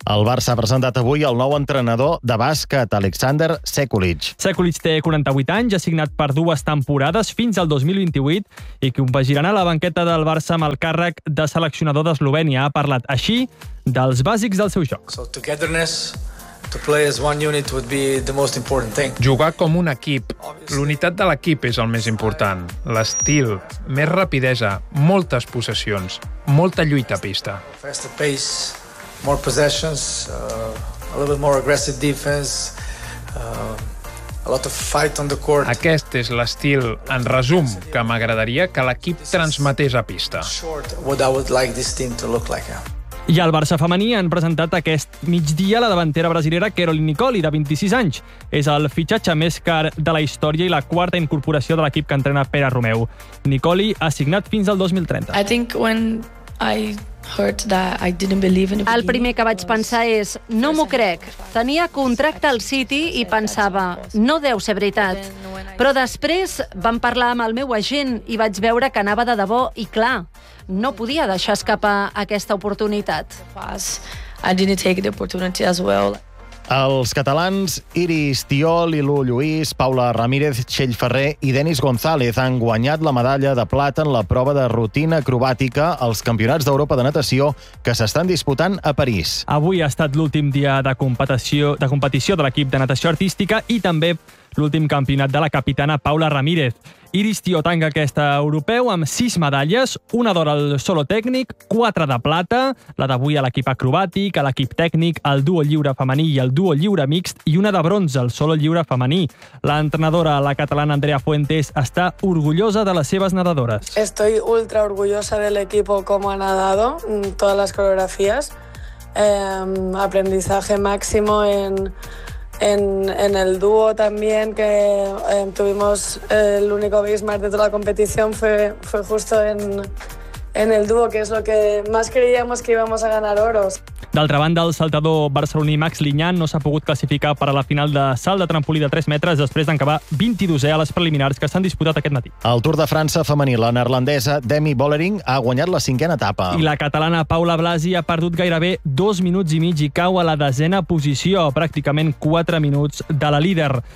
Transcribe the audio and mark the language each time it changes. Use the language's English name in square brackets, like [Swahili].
[Catalan] El Barça ha presentat avui el nou entrenador de bàsquet, Alexander Sekulić. Sekulić té 48 anys, ha signat per dues temporades fins al 2028 i convergiran a la banqueta del Barça amb el càrrec de seleccionador d'Eslovènia. Ha parlat així dels bàsics del seu joc. [English] So togetherness... To play as one unit would be the most important thing. [Catalan] Jugar com un equip. L'unitat de l'equip és el més important. L'estil, més rapidesa, moltes possessions, molta lluita a pista. [English] Faster pace, more possessions, a little bit more aggressive defense, a lot of fight on the court. [Catalan] Aquest és l'estil, en resum, que m'agradaria que l'equip transmetés a pista. [English] Short, what I would like this team to look like. [Catalan] I al Barça femení han presentat aquest migdia la davantera brasilera Caroline Nicoli, de 26 anys. És el fitxatge més car de la història i la quarta incorporació de l'equip que entrena Pere Romeu. Nicoli ha signat fins al 2030. [English] I think when I heard that I didn't believe in [Catalan] the El primer que vaig pensar és, no m'ho crec. Tenia contracte al City i pensava, no deu ser veritat. Però després vam parlar amb el meu agent i vaig veure que anava de debò i clar, no podia deixar escapar aquesta oportunitat. [English] I didn't take the opportunity as well. [Catalan] Els catalans Iris Tiol, Ilu Lluís, Paula Ramírez, Txell Ferrer i Denis González han guanyat la medalla de plata en la prova de rutina acrobàtica als Campionats d'Europa de Natació que s'estan disputant a París. Avui ha estat l'últim dia de competició de l'equip de natació artística i també l'últim campionat de la capitana Paula Ramírez. Iris Tió tanca aquesta europeu amb 6 medalles, una d'or al solo tècnic, 4 de plata, la d'avui a l'equip acrobàtic, a l'equip tècnic, al duo lliure femení i al duo lliure mixt, i una de bronze al solo lliure femení. L'entrenadora, la catalana Andrea Fuentes, està orgullosa de les seves nedadores. [Spanish] Estoy ultra orgullosa del equipo como ha nadado, todas las coreografías. Aprendizaje máximo en el dúo también, que tuvimos el único Bismarck de toda la competición, fue justo en el dúo, que es lo que más creíamos que íbamos a ganar oros. [Catalan] D'altra banda, el saltador barceloní Max Liñán no s'ha pogut classificar per a la final de salt de trampolí de 3 metres després d'acabar 22è a les preliminars que s'han disputat aquest matí. El Tour de França femení, la neerlandesa Demi Vollering ha guanyat la 5a etapa. I la catalana Paula Blasi ha perdut gairebé 2 minuts i mig i cau a la 10a posició, pràcticament 4 minuts de la líder.